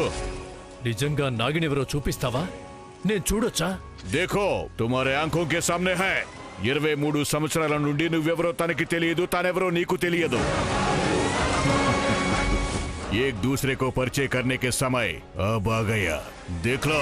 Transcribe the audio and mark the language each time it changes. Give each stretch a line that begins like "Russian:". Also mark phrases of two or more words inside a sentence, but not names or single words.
Telugu: నిజంగా నాగినెవరో చూపిస్తావా? నేను చూడొచ్చా?
Hindi: देखो तुम्हारे आंखों के सामने है.
Telugu: 23 సంవత్సరాల నుండి నువ్వెవరో తనకి తెలియదు, తానెవరో నీకు తెలియదు.
Hindi: एक दूसरे को परिचय करने के समय अब आ गया. देख लो.